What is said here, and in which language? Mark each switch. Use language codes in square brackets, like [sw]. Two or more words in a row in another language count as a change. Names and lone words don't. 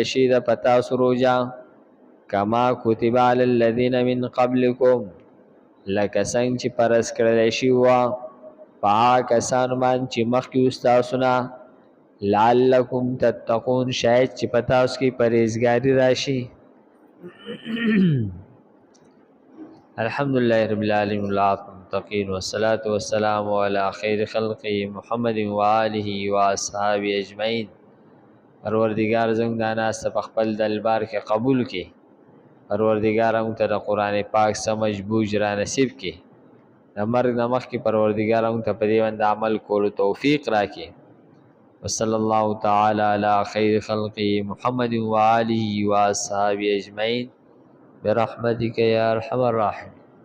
[ps] شي د په تاسو روژه، [ar] کما کتب علی الذین من قبلکم، [ps] لکه څنګه چې فرض کړلی شي وه په هغه کسانو باندې چې مخکې وو ستاسو نه، [ar] لعلکم تتقون، [ps] شاید چې په تاسو کې پرهیزګاري راشي. [ar] الحمدلله رب العالمین والمتقین والصلاة والسلام علی خیر خلقه محمد و آله و اصحابه اجمعین. [ps] پروردگار زموږ دا ناسته په خپل دربار کې قبول کړي. پروردگار موږ ته د قرآن پاک سمجھ بوجھ را نصیب کړي. د مرګ نه مخکې پروردگار موږ ته په دې باندې عمل کولو توفیق راکړي. [ar] وصلی الله تعالی علی خیر خلقه محمد و آله و اصحابه اجمعین برحمتک یا ارحم الراحمین.